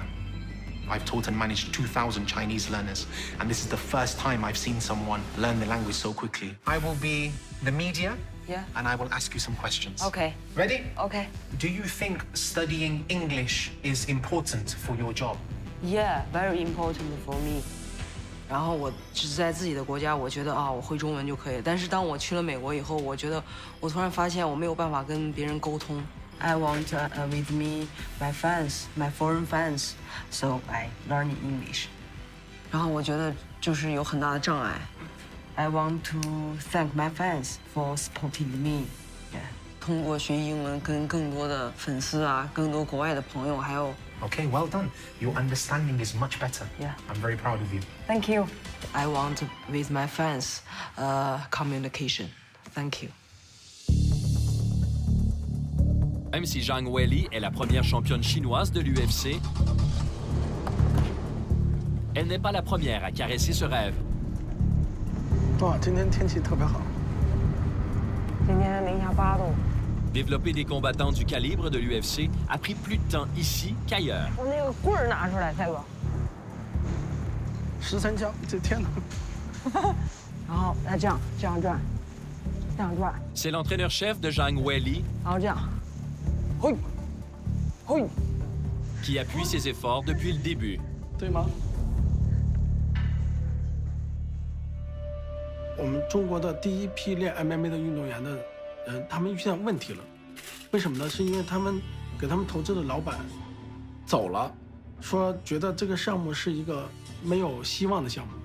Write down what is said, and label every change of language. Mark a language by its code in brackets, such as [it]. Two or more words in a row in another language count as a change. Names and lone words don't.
[en] I've taught and managed 2,000 Chinese learners, and this is the first time I've seen someone learn the language so quickly. I will be the media, and I will ask you some questions. Okay. Ready? Okay. Do you think studying English is important for your job? Yeah, very important for me. [zh] 然后我只是在自己的国家，我觉得我会中文就可以。但是当我去了美国以后，我觉得我突然发现我没有办法跟别人沟通。 [en] I want with me my fans, my foreign fans, so I learn English. [zh] 然后我觉得就是有很大的障碍。 [en] I want to thank my fans for supporting me. [zh] 通过学英文跟更多的粉丝更多国外的朋友，还有。 [en] Okay, well done. Your understanding is much better. Yeah. I'm very proud of you. Thank you. I want with my fans communication. Thank you. [fr] Même si Zhang Weili est la première championne chinoise de l'UFC, elle n'est pas la première à caresser ce rêve. [zh] 哇，今天天气特别好。今天零下8度。 [fr] Développer des combattants du calibre de l'UFC a pris plus de temps ici qu'ailleurs. [zh] 我那个棍儿拿出来，蔡哥。 13枪，这天哪！然后再这样转，这样转。 [fr] C'est l'entraîneur-chef de Zhang Weili. [zh] 然后这样，嘿，嘿。 [fr] qui appuie ses efforts depuis le début. [zh] 对吗？我们中国的第一批练 MMA 的运动员的人，他们遇见问题了。为什么呢？是因为他们给他们投资的老板走了，说觉得这个项目是一个没有希望的项目。